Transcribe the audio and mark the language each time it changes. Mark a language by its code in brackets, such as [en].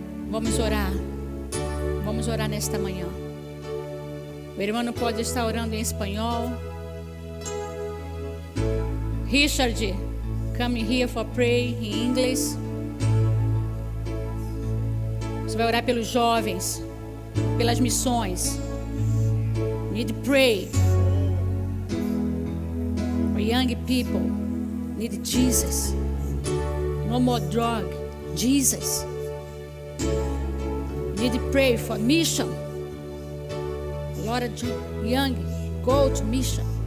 [pt] Vamos orar. Vamos orar nesta manhã. O irmão pode estar orando em espanhol. [en] Richard, come here for pray in English. [pt] Você vai orar pelos jovens, pelas missões. [en] Need to pray for young people. Need Jesus. No more drug. Jesus. Need to pray for mission. A lot of young go to mission.